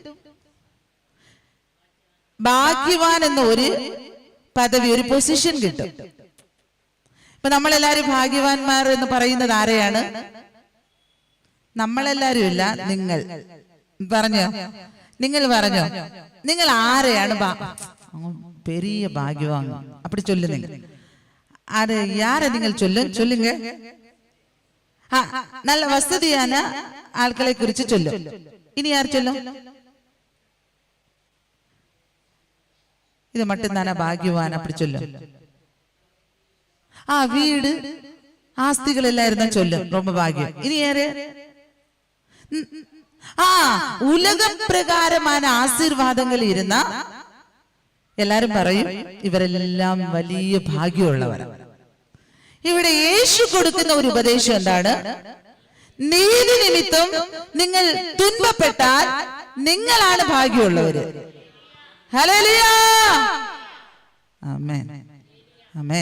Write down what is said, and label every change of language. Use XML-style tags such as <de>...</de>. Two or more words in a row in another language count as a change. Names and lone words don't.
<ml>ഭാഗ്യവാൻ എന്ന ഒരു പദവി, ഒരു പൊസിഷൻ കിട്ടും. ഇപ്പൊ നമ്മളെല്ലാരും ഭാഗ്യവാന്മാർ എന്ന് പറയുന്നത് ആരെയാണ്? നമ്മളെല്ലാരും ഇല്ല, നിങ്ങൾ പറഞ്ഞോ, നിങ്ങൾ പറഞ്ഞോ, നിങ്ങൾ ആരെയാണ്</ml> <ta>பெரிய பாக்கியவான் அப்படி சொல்லுங்க. அது யார நீங்கள் சொல்லுங்க. நல்ல வசதியான ஆட்களை குறித்து சொல்லும். இனி யார் சொல்லும்? இது மட்டும்தானே பாக்கியவான் அப்படி சொல்லும். வீடு ஆஸ்திகள் எல்லாம் இருந்தா சொல்லும், ரொம்ப பாக்கியம். இனி யாரு? உலக பிரகாரமான ஆசீர்வாதங்கள் இருந்தா</ta> <ml>എല്ലാരും പറയും ഇവരെല്ലാം വലിയ ഭാഗ്യമുള്ളവരാണ്. ഇവിടെ യേശു കൊടുക്കുന്ന ഒരു ഉപദേശം എന്താണ്? നീതി നിമിത്തം നിങ്ങൾ തുன்பപ്പെട്ടാൽ നിങ്ങളാണ് ഭാഗ്യമുള്ളവര്. ഹല്ലേലൂയ, ആമേൻ, ആമേൻ.</ml>